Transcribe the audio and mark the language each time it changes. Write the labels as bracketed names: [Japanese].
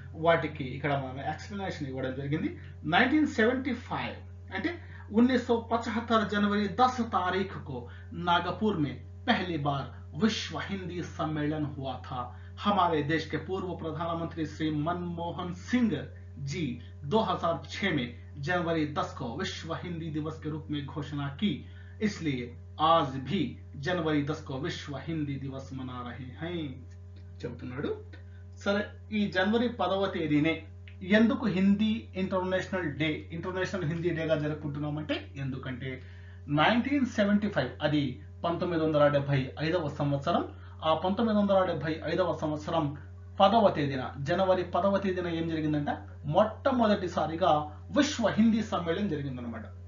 [Telugu] వాటికి ఇక్కడ మనం ఎక్స్ప్లెనేషన్ ఇవ్వడం జరిగింది. [Hindi] 1975 [Telugu] అంటే [Hindi] 1975 जनवरी 10 तारीख को नागपुर में पहली बार विश्व हिंदी सम्मेलन हुआ था. हमारे देश के पूर्व प्रधानमंत्री श्री मनमोहन सिंह जी 2006 में जनवरी 10 को विश्व हिंदी दिवस के रूप में घोषणा की. इसलिए आज भी जनवरी 10 को विश्व हिंदी दिवस मना रहे हैं [Telugu] చెబుతున్నాడు. సరే, ఈ జనవరి 10వ తేదీనే ఎందుకు హిందీ ఇంటర్నేషనల్ హిందీ డేగా జరుపుకుంటున్నామంటే, ఎందుకంటే 1975 అది 1975వ సంవత్సరం. ఆ 1975వ సంవత్సరం 10వ తేదీన జనవరి 10వ తేదీన ఏం జరిగిందంట, మొట్టమొదటిసారిగా విశ్వ హిందీ సమ్మేళనం జరిగిందనమాట.